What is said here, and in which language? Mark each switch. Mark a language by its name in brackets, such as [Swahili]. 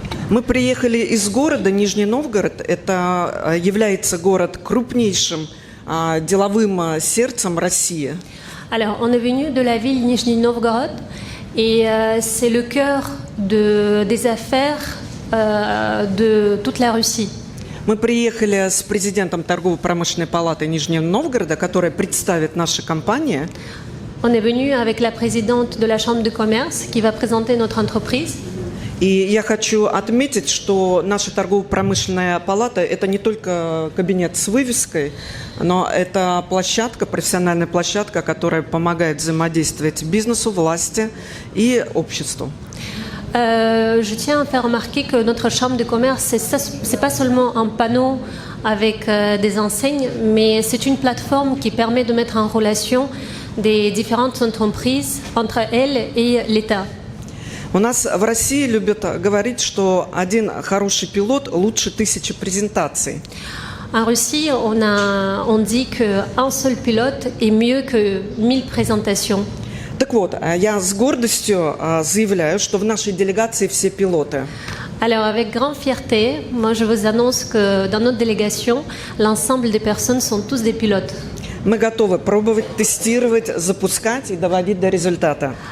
[Russian] Мы приехали из города Нижний Новгород. Это является город крупнейшим деловым сердцем России. [French] Alors, on est venu de la ville Nijni Novgorod et c'est le cœur des affaires de toute la Russie. [Russian] Мы приехали с президентом торгово-промышленной палаты Нижнего Новгорода, которая представит наши компании. [French] On est venu avec la présidente de la Chambre de commerce qui va présenter notre entreprise. [Russian] И я хочу отметить, что наша торгово-промышленная палата – это не только кабинет с вывеской, но это площадка, профессиональная площадка, которая помогает взаимодействовать бизнесу, власти и обществу. [French] Je tiens à faire remarquer que notre chambre de commerce, c'est pas seulement un panneau avec des enseignes, mais c'est une plateforme qui permet de mettre en relation des différentes entreprises entre elles et l'État. [Russian] У нас в России любят говорить, что один хороший пилот лучше 1000 презентаций. [French] En Russie, on dit qu'un seul pilote est mieux que 1000 présentations. [Russian] Так вот, я с гордостью заявляю, что в нашей делегации все пилоты. [French] Alors, avec grande fierté, moi je vous annonce que dans notre délégation, l'ensemble des personnes sont tous des pilotes. [Russian] Мы готовы пробовать, тестировать, запускать и доводить до результата.